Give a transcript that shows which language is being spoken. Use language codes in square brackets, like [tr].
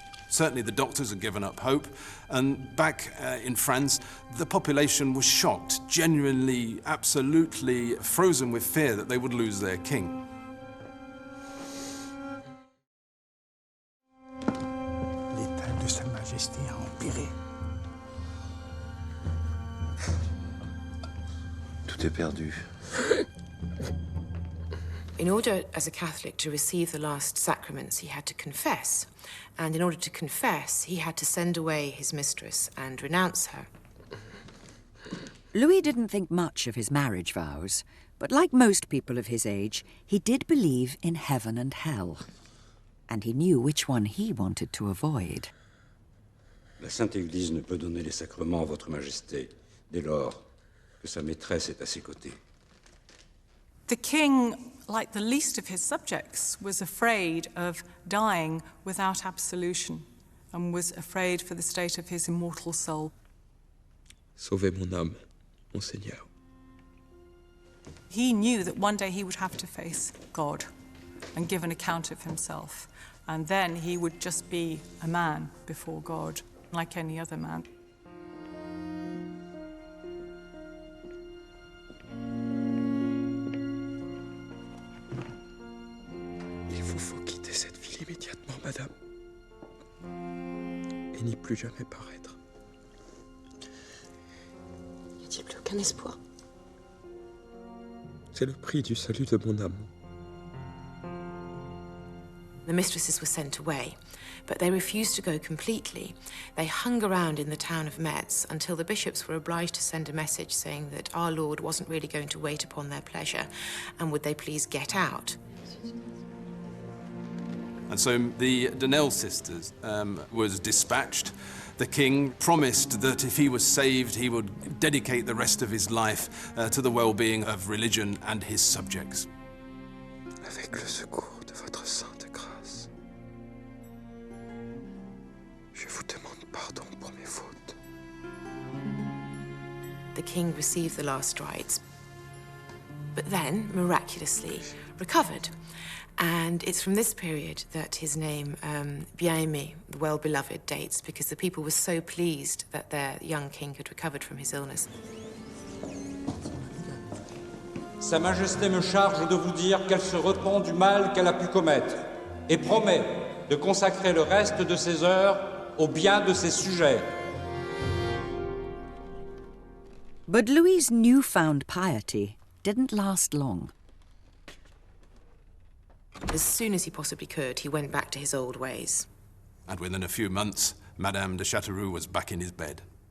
[en] Certainly the doctors had given up hope, and back in France, the population was shocked, genuinely, absolutely frozen with fear that they would lose their king. [fr] L'état de Sa Majesté a empiré. Tout est perdu. [en] In order, as a Catholic, to receive the last sacraments, he had to confess. And in order to confess, he had to send away his mistress and renounce her. Louis didn't think much of his marriage vows, but like most people of his age, he did believe in heaven and hell. And he knew which one he wanted to avoid. [fr] La Sainte Église ne peut donner les sacrements à votre Majesté, dès lors que sa maîtresse est à ses côtés. [en] The king, like the least of his subjects, was afraid of dying without absolution and was afraid for the state of his immortal soul. [fr] Sauvez mon âme, Monseigneur. [en] He knew that one day he would have to face God and give an account of himself, and then he would just be a man before God, like any other man. [fr] Il vous faut quitter cette ville immédiatement, madame, et n'y plus jamais paraître. N'y a-t-il plus aucun espoir? C'est le prix du salut de mon âme. [en] The mistresses were sent away, but they refused to go completely. They hung around in the town of Metz until the bishops were obliged to send a message saying that our Lord wasn't really going to wait upon their pleasure, and would they please get out. And so the Donnell sisters was dispatched. The king promised that if he was saved, he would dedicate the rest of his life to the well-being of religion and his subjects. [fr] Avec le secours de votre sainte grâce, je vous demande pardon pour mes fautes. [en] The king received the last rites, but then, miraculously, recovered. And it's from this period that his name, Bien-Aimé, the well-beloved, dates, because the people were so pleased that their young king had recovered from his illness. [fr] Sa Majesté me charge de vous dire qu'elle se repent du mal qu'elle a pu commettre et promet de consacrer le reste de ses heures au bien de ses sujets. [en] But Louis's newfound piety didn't last long. As soon as he possibly could, he went back to his old ways. And within a few months, Madame de Châteauroux was back in his bed.